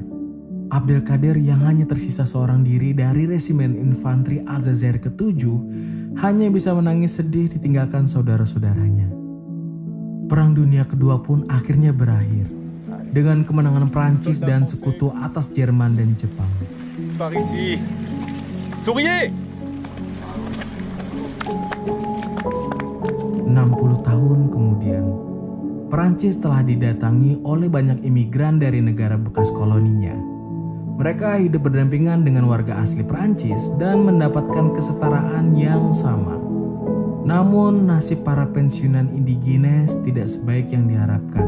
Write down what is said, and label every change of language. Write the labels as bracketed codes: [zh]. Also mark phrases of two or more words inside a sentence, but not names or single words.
[id] Abdelkader yang hanya tersisa seorang diri dari resimen infanteri Aljazair ke-7 hanya bisa menangis sedih ditinggalkan saudara-saudaranya. Perang Dunia Kedua pun akhirnya berakhir dengan kemenangan Prancis dan sekutu atas Jerman dan Jepang. [fr] Par ici. Souriez! [id] 60 tahun kemudian, Perancis telah didatangi oleh banyak imigran dari negara bekas koloninya. Mereka hidup berdampingan dengan warga asli Perancis dan mendapatkan kesetaraan yang sama. Namun nasib para pensiunan indigenes tidak sebaik yang diharapkan.